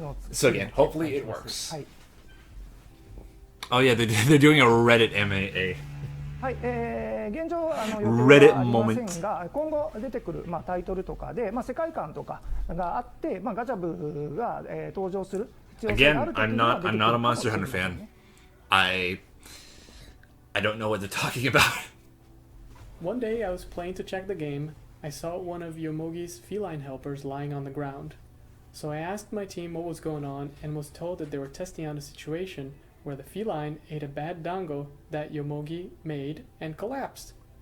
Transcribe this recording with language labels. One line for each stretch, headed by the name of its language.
English: So again, hopefully it works. Oh yeah, they're doing a Reddit MAA.
Japanese: はい、現状予定はありませんが、今後出てくるタイトルとかで世界観とかがあって、ガチャブが登場する必要性があるときには出てくる。
English: Again, I'm not a Monster Hunter fan. I don't know what they're talking about. One day I was playing to check the game. I saw one of Yomogi's feline helpers lying on the ground. So I asked my team what was going on and was told that they were testing out a situation where the feline ate a bad dango that Yomogi made and collapsed.